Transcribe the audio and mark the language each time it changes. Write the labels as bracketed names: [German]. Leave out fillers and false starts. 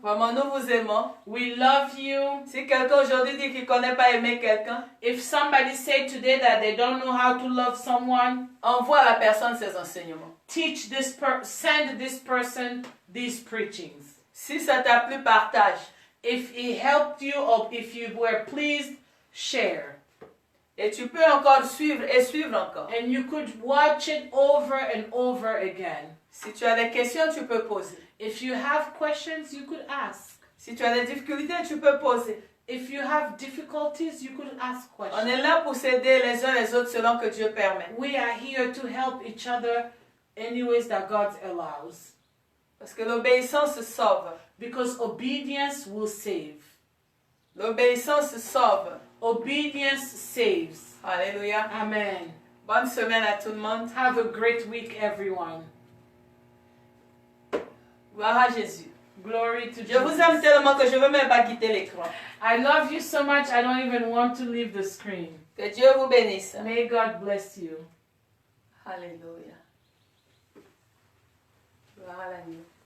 [French] Vraiment, nous vous aimons. [English] We love you. [French] Si quelqu'un aujourd'hui dit qu'il ne connaît pas aimer quelqu'un, [English] If somebody say today that they don't know how to love someone, [French] envoie à la personne ces enseignements. [English] teach this send this person these preachings. [French] Si ça t'a plu, partage. [English] If it helped you or if you were pleased, share. [French] Et tu peux encore suivre et suivre encore. [English] And you could watch it over and over again. [French] Si tu as des questions, tu peux poser. [English] If you have questions, you could ask. [French] Si tu as des difficultés, tu peux poser. [English] If you have difficulties, you could ask [French] On [English] questions. [French] est là pour s'aider les uns les autres selon que Dieu permet. [English] We are here to help each other any ways that God allows. [French] Parce que l'obéissance sauve. [English] Because obedience will save. [French] L'obéissance sauve. [English] Obedience saves. [French] Alléluia. [English] Amen. [French] Bonne semaine à tout le monde. [English] Have a great week, everyone. [French] Gloire à Jésus. [English] Glory to [French] Je vous aime [English] Jesus. [French] tellement que je ne veux même pas quitter l'écran. [English] I love you so much, I don't even want to leave the screen. [French] Que Dieu vous bénisse. [English] May God bless you. [French] Alléluia. Gloire à l'agneau.